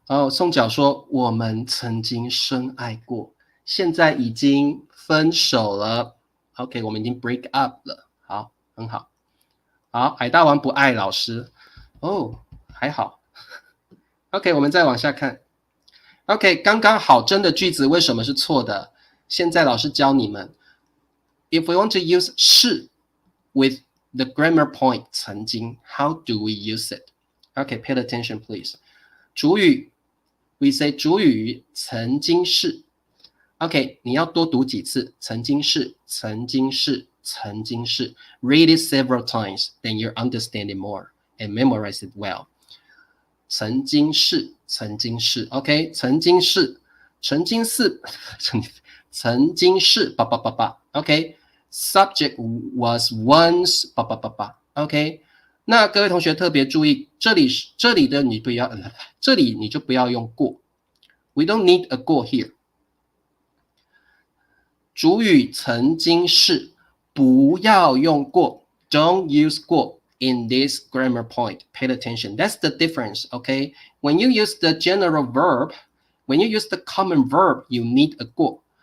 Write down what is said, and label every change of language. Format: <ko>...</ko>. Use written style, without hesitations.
<zh>宋角说我们曾经深爱过，现在已经分手了 ，OK， 我们已经</zh> <en>break up</en> <zh>了，好，很好。好，矮大王不爱老师，还好。 OK， 我们再往下看。OK， 刚刚好真的句子为什么是错的？现在老师教你们。</zh> <en>If we want to use 是 with the grammar point 曾经 how do we use it? Okay, pay attention please. 主语 we say 主语曾经是 OK，</en> <zh>你要多读几次曾经是曾经是</zh> <en>曾经是 Read it several times, then you understand it more and memorize it well.</en> <zh>曾经是曾经是 OK， 曾经是曾经是曾经是OK，</zh> <en>subject was once</en> <zh>OK， 那各位同学特别注意，这里的你不要，这里你就不要用过 ，</zh> <en>we don't need a 过 here。</en> <zh>主语曾经是不要用过 ，</zh> <en>don't use 过。 In this grammar point, pay attention. That's the difference, okay? When you use the general verb, when you use the common verb, you need a 过.</en>